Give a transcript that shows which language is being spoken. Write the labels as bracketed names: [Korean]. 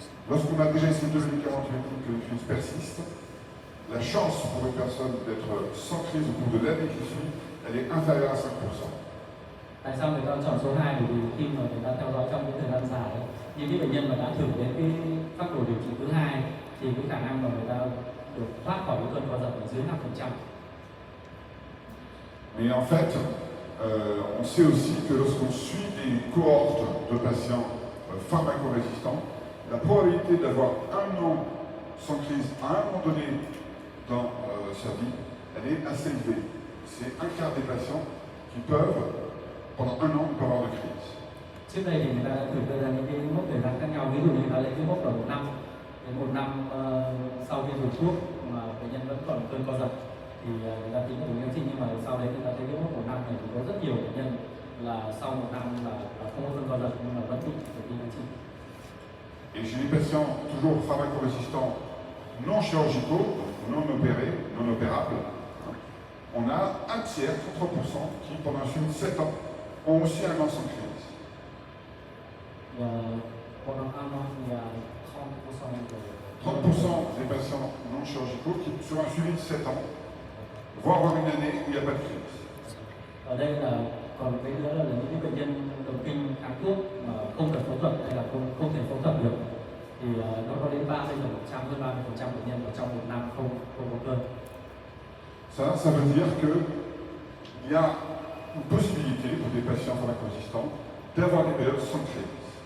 [French] Lorsqu'on a déjà essayé 2 médicaments antibiotiques que la crise persiste, la chance pour une personne d'être sans crise au bout de l'année qui suit, elle est inférieure à 5%. [Vietnamese] Tại sao người ta chọn số 2? Bởi vì khi mà người ta theo dõi trong cái thời gian dài, những cái bệnh nhân mà đã thử đến cái phác đồ điều trị thứ hai thì cái khả năng mà người ta được thoát khỏi cái cơn co giật là dưới 5%. [French] Mais en fait, on sait aussi que lorsqu'on suit des cohortes de patients pharmacorésistants, la probabilité d'avoir un an sans crise à un moment donné dans sa vie, elle est assez élevée. C'est un quart des patients qui peuvent, pendant un an, ne pas avoir de crise. [Vietnamese] Trước đây thì người ta đã thử đưa ra những cái mốc thời gian khác nhau, ví dụ như người ta lấy cái mốc là 1 năm, đến 1 năm sau khi dùng thuốc mà bệnh nhân vẫn còn cơn co giật thì người ta tính là đúng kháng sinh, nhưng mà sau đấy người ta thấy cái mốc 1 năm này thì có rất nhiều bệnh nhân là sau 1 năm là không có cơn co giật nhưng mà vẫn bị kháng sinh. [French] Et chez les patients toujours pharmacorésistants non chirurgicaux, non opérés, non opérables, on a un tiers, 33%, qui pendant un suivi de 7 ans ont aussi un an sans crise. Pendant un an, il y a 30% des patients non chirurgicaux qui, sur un suivi de 7 ans, vont avoir une année où il n'y a pas de crise. [Vietnamese] Ở đây là còn cái nữa là những cái bệnh nhân động kinh kháng thuốc mà không cần phẫu thuật hay là không thể phẫu thuật được thì nó có đến 30%, hơn 30% bệnh nhân ở trong 1 năm không có cơn. [French] Ça veut dire qu'il y a une possibilité pour des patients pharmacorésistants d'avoir des périodes sans crise.